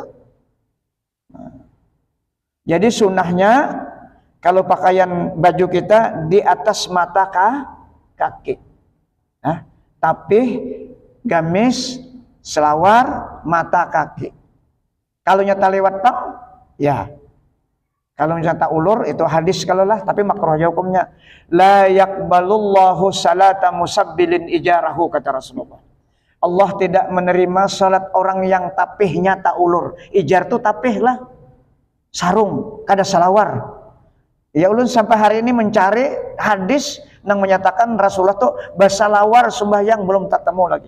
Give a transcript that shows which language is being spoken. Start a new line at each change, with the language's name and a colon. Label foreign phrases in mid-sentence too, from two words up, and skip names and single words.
Indonesian: Nah, jadi sunnahnya kalau pakaian baju kita di atas mata kaki, nah, tapi gamis, selawar, mata kaki.
Banjar: Kalau nyata lewat tak, ya. Kalau misalnya tak ulur itu hadis kalau lah, tapi makruh aja hukumnya.
Arabic: لا يقبل الله صلاة مسبل إزاره,
Indonesian: kata Rasulullah. Allah tidak menerima salat orang yang tapihnya tak ulur.
Banjar: Ijar tuh tapih lah, sarung, kada salawar. Ya ulun sampai hari ini mencari hadis yang menyatakan Rasulullah tuh basalawar sembahyang belum tak temu lagi.